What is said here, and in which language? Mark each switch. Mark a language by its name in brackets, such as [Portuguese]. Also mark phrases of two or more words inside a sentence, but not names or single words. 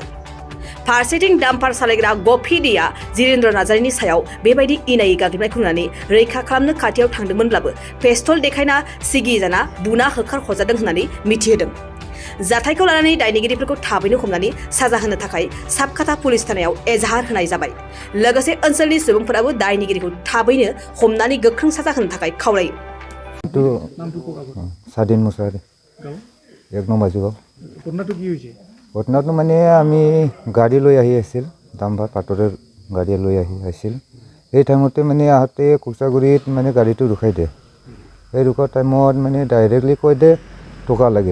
[Bodo] फारसेथिं डाम्पार सालायग्रा गफि दैया जिरेन्द्र नार्जारिनि सायाव बेबायदि इनायै गाग्लोबनायखौ नुनानै रैखा खालामनो खाथियाव थांदोंमोनब्लाबो पेस्तल देखायना सिगि जाना बुना होखार हरजादों होननानै मिथिहोदों। जाथायखौ लानानै दायनिगिरिफोरखौ थाबैनो हमनानै साजा होनो थाखाय साबखाथा पुलिस थानायाव एजाहार होनाय जाबाय। लोगोसे ओनसोलनि सुबुंफोराबो दायनिगिरिखौ थाबैनो हमनानै गोख्रों साजा होनो थाखाय खावलायो। [Assamese] স্বাধীন মুছাহাৰী এক নম্বৰ যুগ ঘটনাটো কি হৈছে? ঘটনাটো মানে আমি গাড়ী লৈ আহি আছিল, ডাম্পাৰ পাটৰৰ গাড়ী লৈ আহিছিল। সেই টাইমতে মানে আহোঁতে কোচাগুৰিত মানে গাড়ীটো ৰখাই দিয়ে। সেই ৰখোৱা টাইমত মানে ডাইৰেক্টলি কৈ দে টকা লাগে।